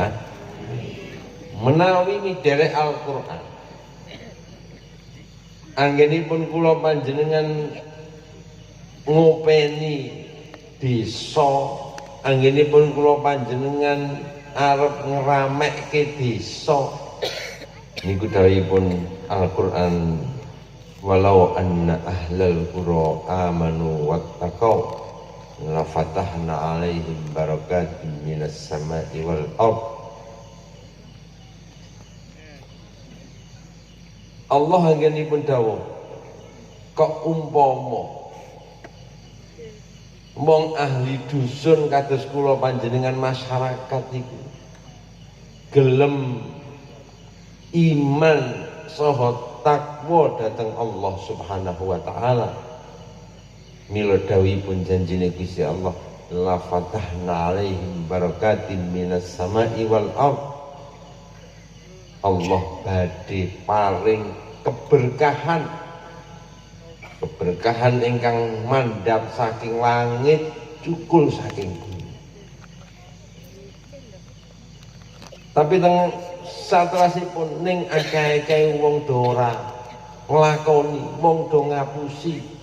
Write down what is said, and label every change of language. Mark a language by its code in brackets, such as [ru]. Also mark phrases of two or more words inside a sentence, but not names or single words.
[jv] Menawi miderek Al-Qur'an anggenipun kula panjenengan ngopeni desa, anggenipun kula panjenengan arep ngeramekke desa niku dawuhipun Al-Qur'an, [ar] ولو أن أهل القرى آمنوا واتقوا لفتحنا عليهم بركات من السماء والأرض. [jv] Allah anggenipun dawuh, kok umpama wong ahli dusun kados kula panjenengan masyarakat iku gelem iman saha takwa dhateng Allah [ar] سبحانه وتعالى. [jv] Mila dawuhipun janjine Gusti Allah, [ar] لفتحنا عليهم بركات من السماء والأرض. [jv] Allah badhe paring keberkahan, keberkahan ingkang mandhap saking langit cukul saking bumi. Tapi teng satrasipun ning akeh-akeh wong do ora nglakoni, wong do ngapusi.